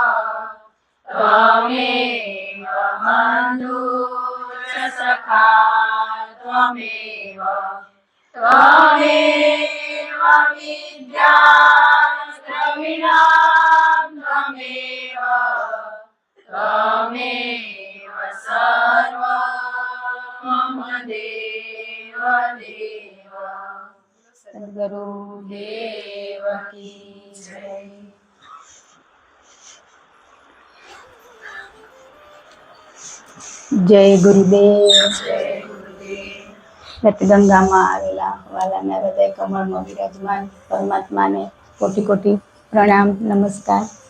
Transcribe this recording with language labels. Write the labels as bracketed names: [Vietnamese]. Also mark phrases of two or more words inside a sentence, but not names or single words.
[Sanskrit] त्वमेव बन्धुः च सखा त्वमेव त्वमेव विद्या द्रविणं त्वमेव त्वमेव सर्वं मम देव देव। [Hindi] सद्गुरुदेव की जय। [Gujarati] જય ગુરુદેવ. જય ગુરુદેવ. ગંગામાં આવેલા વાલાના હૃદય કમળમાં વિરાજમાન પરમાત્માને કોટી કોટી પ્રણામ નમસ્કાર.